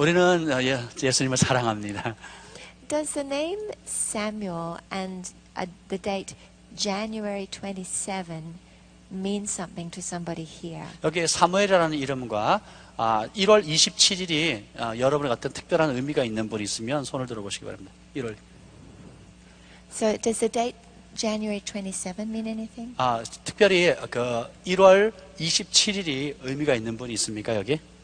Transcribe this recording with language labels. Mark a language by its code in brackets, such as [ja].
[ko] 우리는 예수님을 사랑합니다. [en] Does the name Samuel and the date January 27 mean something to somebody here? [ko] 여기 사무엘이라는 이름과 1월 27일이 여러분의 어떤 특별한 의미가 있는 분이 있으면 손을 들어보시기 바랍니다. 1월. [en] So does the date January 27 mean anything? [ko] 특별히 그 1월 27일이 의미가 있는 분이 있습니까 여기?